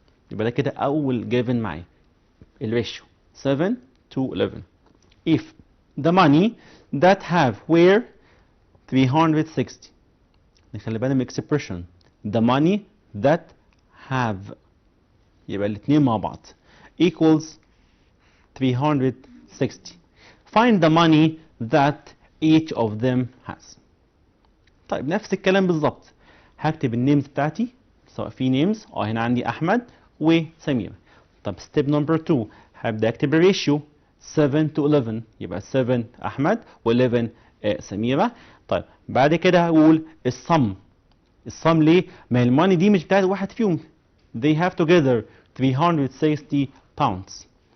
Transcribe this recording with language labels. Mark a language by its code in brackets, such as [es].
[ar] يبقى ده كده أول given معايا الريشيو 7 to 11. [en] If the money that have were 360 [ar] نخلي بالنا من [en] expression the money that have [ar] يبقى الاثنين مع بعض [en] equals 360. Find the money that each of them has. [ar] طيب نفس الكلام بالظبط هكتب النيمز بتاعتي سواء في نيمز هنا عندي احمد وسميرة. طب ستيب نمبر 2 هبدا اكتب الريشيو 7 to 11 يبقى 7 احمد و11 سميرة. طيب بعد كده هقول السم ليه؟ ما هي الماني دي مش بتاعت واحد فيهم [en] they have together 360 pounds.